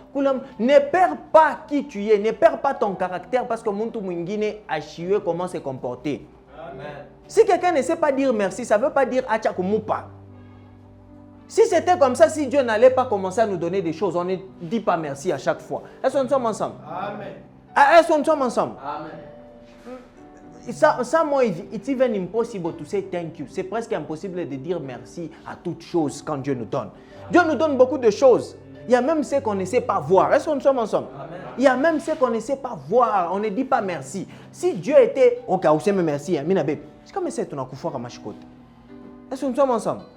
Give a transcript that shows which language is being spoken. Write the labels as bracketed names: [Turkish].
[French] Ne perds pas qui tu es. Ne perds pas ton caractère parce que Muntu Mwingine a chié comment se comporter. Amen. Si quelqu'un ne sait pas dire merci, ça ne veut pas dire Achakumoupa. Si c'était comme ça, si Dieu n'allait pas commencer à nous donner des choses, on ne dit pas merci à chaque fois. Est-ce qu'on sommes ensemble? Amen. Est-ce qu'on sommes ensemble? Amen. [English] It's even impossible to say thank you. [French] C'est presque impossible de dire merci à toutes choses quand Dieu nous donne. Dieu nous donne beaucoup de choses. Il y a même ce qu'on ne sait pas voir. Est-ce qu'on sommes ensemble? Amen. Il y a même ce qu'on ne sait pas voir. On ne dit pas merci. Si Dieu était... Ok, on sait merci. C'est comme ça que tu as fait comme ça. Est-ce que nous sommes ensemble?